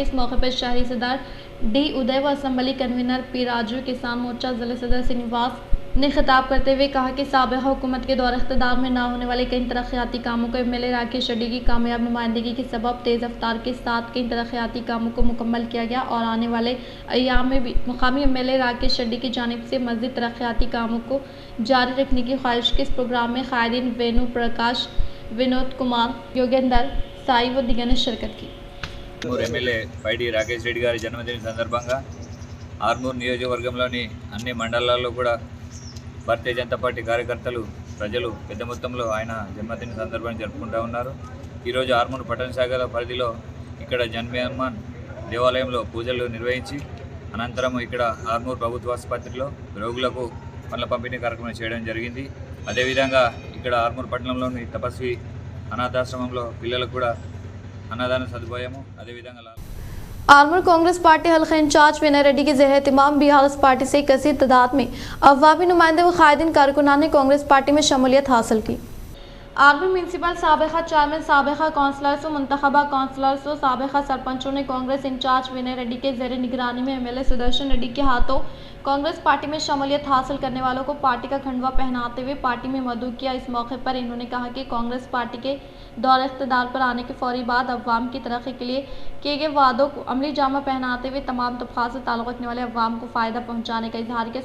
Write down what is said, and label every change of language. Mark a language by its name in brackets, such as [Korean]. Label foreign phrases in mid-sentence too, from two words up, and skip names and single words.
[Urdu] اس موقع پر شہری صدر ڈی ادے و [English] assembly convener [Urdu] پی راجو، کسان مورچہ ضلع صدر سرینواس نے خطاب کرتے ہوئے کہا کہ سابق حکومت کے دور اقتدار میں نہ ہونے والے کئی ترقیاتی کاموں کو ایم ایل اے راکیش ریڈی کی کامیاب نمائندگی کے سبب تیز رفتار کے ساتھ کئی ترقیاتی کاموں کو مکمل کیا گیا اور آنے والے ایام میں بھی مقامی ایم ایل اے راکیش ریڈی کی جانب سے مزید ترقیاتی کاموں کو جاری رکھنے کی خواہش کے اس پروگرام میں قائدین وینو پرکاش، ونود کمار، یوگیندر سائی و دیگر نے شرکت کی. [Telugu] एमएलए पైడి రాకేష్ రెడ్డి గారి జన్మదిన సందర్భంగా ఆర్మూర్ నియోజకవర్గంలోని అన్ని మండలాల్లో కూడా భారతీయ జనతా పార్టీ కార్యకర్తలు, ప్రజలు పెద్ద మొత్తంలో ఆయన జన్మదిన సందర్భాన్ని జరుపుకుంటూ ఉన్నారు. ఈరోజు ఆర్మూర్ పట్టణ శాఖల పరిధిలో ఇక్కడ జన్మదిన దేవాలయంలో పూజలు నిర్వహించి అనంతరం ఇక్కడ ఆర్మూర్ ప్రభుత్వ ఆసుపత్రిలో రోగులకు పండ్ల పంపిణీ కార్యక్రమం చేయడం జరిగింది. అదేవిధంగా ఇక్కడ ఆర్మూర్ పట్టణంలోని తపస్వి అనాథాశ్రమంలో పిల్లలకు కూడా అన్నదాన సదుపాయము అదేవిధంగా [Urdu] آرمور کانگریس پارٹی حلقہ انچارج ونے ریڈی کے زیر اہتمام بی آر ایس پارٹی سے کثیر تعداد میں عوامی نمائندے و قائدین کارکنان نے کانگریس پارٹی میں شمولیت حاصل کی. آرمور میونسپل سابقہ چیئرمین، سابقہ کونسلرز و منتخبہ کونسلرز و سابقہ سرپنچوں نے کانگریس انچارج ونے ریڈی کے زیر نگرانی میں ایم ایل اے سدرشن ریڈی کے ہاتھوں کانگریس پارٹی میں شمولیت حاصل کرنے والوں کو پارٹی کا کھنڈوا پہناتے ہوئے پارٹی میں مدعو کیا. اس موقع پر انہوں نے کہا کہ کانگریس پارٹی کے دور اقتدار پر آنے کے فوری بعد عوام کی ترقی کے لیے کیے گئے وعدوں کو عملی جامہ پہناتے ہوئے تمام طبقات سے تعلق رکھنے والے عوام کو فائدہ پہنچانے کا اظہار کیا.